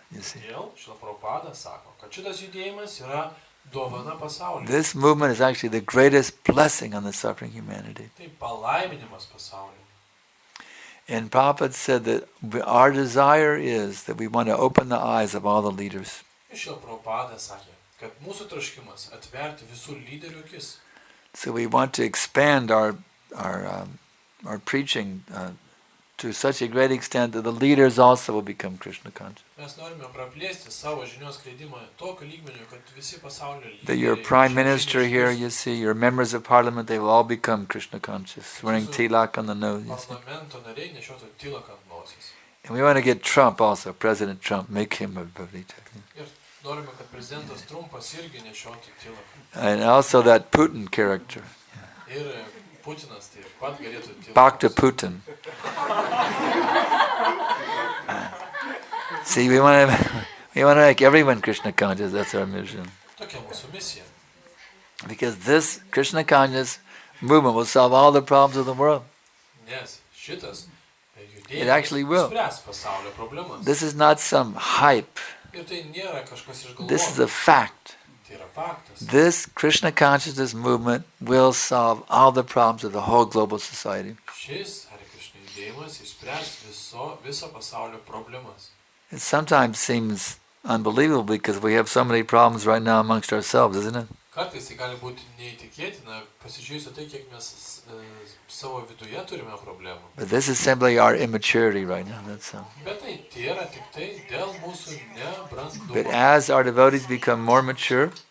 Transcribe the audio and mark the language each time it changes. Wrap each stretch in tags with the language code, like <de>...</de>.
<en>You see,</en> <lt>Todėl šila Prabhupada sako, kad šitas judėjimas yra dovana pasauliui.</lt> <en>this movement is actually the greatest blessing on the suffering humanity.</en> <lt>Tai palaiminimas pasauliui.</lt> <en>And Prabhupada said that our desire is that we want to open the eyes of all the leaders.</en> <lt>Iš šila Prabhupada sakė, kad mūsų troškimas atverti visų lyderių akis.</lt> <en>So we want to expand our preaching to such a great extent that the leaders also will become Krishna conscious.</en> <lt>Mes norime praplėsti savo žinios skleidimą tokiu lygmeniu, kad visi pasaulio lyderiai.</lt> <en>That your prime minister here, you see, your members of parliament, they will all become Krishna conscious, wearing tilak on the nose. You see.</en> <lt>Parlamento nariai nešiotų tilaką ant nosies.</lt> <en>And we want to get Trump also, President Trump, make him a Bhavita.</en> <lt>Ir norime, kad prezidentas Trumpas irgi nešiotų tilaką.</lt> <en>And also that Putin character.</en> <lt>Ir Putinas taip pat galėtų tyloti.</lt> <en>Bhakta Putin. See, we want to make everyone Krishna conscious. That's our mission.</en> <lt>Tokia mūsų misija.</lt> <en>Because this Krishna conscious movement will solve all the problems of the world.</en> <lt>Nes šitas</lt> <en>It actually will.</en> <lt>spręs pasaulio problemas.</lt> <en>This is not some hype.</en> <lt>Ir tai nėra kažkas išgalvota.</lt> <en>This is a fact.</en> <lt>Tai yra faktas.</lt> <en>This Krishna consciousness movement will solve all the problems of the whole global society.</en> <lt>Šis Hare Krishna judėjimas išspręs viso pasaulio problemas.</lt> <en>It sometimes seems unbelievable because we have so many problems right now amongst ourselves, isn't it?</en> <lt>Kartais tai gali būti neįtikėtina, pasižiūrėjus tai, kiek mes savo viduje turime problemų.</lt> <en>But this is simply our immaturity right now. That's all.</en> <lt>Bet tai yra tik tai dėl mūsų nebrandumo.</lt> <en>But as our devotees become more mature,</en>